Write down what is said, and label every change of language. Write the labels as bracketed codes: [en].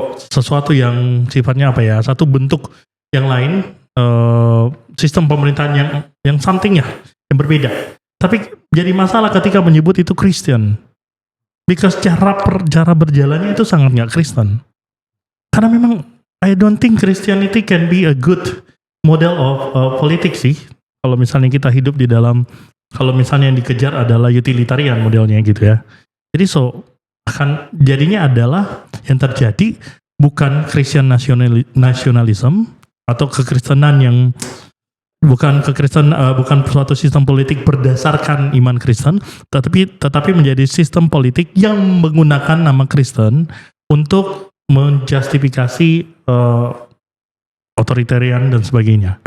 [id] Sesuatu yang sifatnya apa ya, satu bentuk yang lain, sistem pemerintahan yang something ya, yang berbeda. Tapi jadi masalah ketika menyebut itu Kristen, because cara berjalannya itu sangat nggak Kristen. Karena memang [en] I don't think Christianity can be a good model of politics sih. [id] Kalau misalnya kita hidup di dalam, kalau misalnya yang dikejar adalah utilitarian modelnya gitu ya. Jadi akan jadinya adalah yang terjadi bukan Christian nationalism atau kekristenan yang bukan suatu sistem politik berdasarkan iman Kristen, tetapi menjadi sistem politik yang menggunakan nama Kristen untuk menjustifikasi otoritarian dan sebagainya.